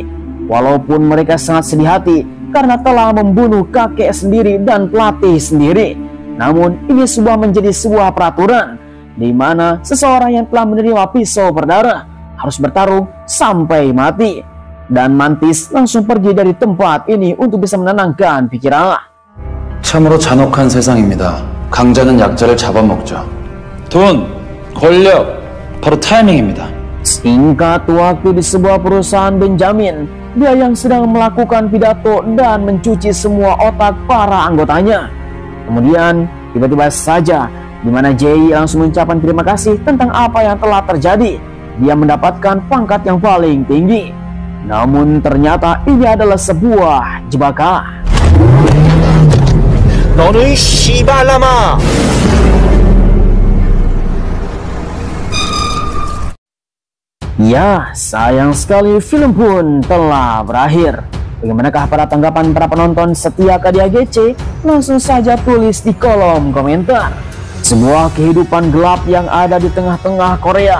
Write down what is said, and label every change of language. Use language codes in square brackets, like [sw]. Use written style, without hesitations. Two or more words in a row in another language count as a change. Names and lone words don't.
[id] Walaupun mereka sangat sedih hati karena telah membunuh kakek sendiri dan pelatih sendiri. Namun ini menjadi sebuah peraturan di mana seseorang yang telah menerima pisau berdarah harus bertarung sampai mati. Dan Mantis langsung pergi dari tempat ini untuk bisa menenangkan pikiran. [ko] 참으로 잔혹한 세상입니다. 강자는 약자를 잡아먹죠. 돈, 권력, 바로 타이밍입니다. [id] Singkat waktu di sebuah perusahaan Benjamin, dia yang sedang melakukan pidato dan mencuci semua otak para anggotanya. Kemudian tiba-tiba saja di mana Jaeyi langsung mengucapkan terima kasih tentang apa yang telah terjadi. Dia mendapatkan pangkat yang paling tinggi. Namun ternyata ini adalah sebuah jebakan. [ko] 너는 씨발라마! [id] Ya, sayang sekali film pun telah berakhir. Bagaimanakah para tanggapan para penonton setia KDAGC? Langsung saja tulis di kolom komentar. Sebuah kehidupan gelap yang ada di tengah-tengah Korea.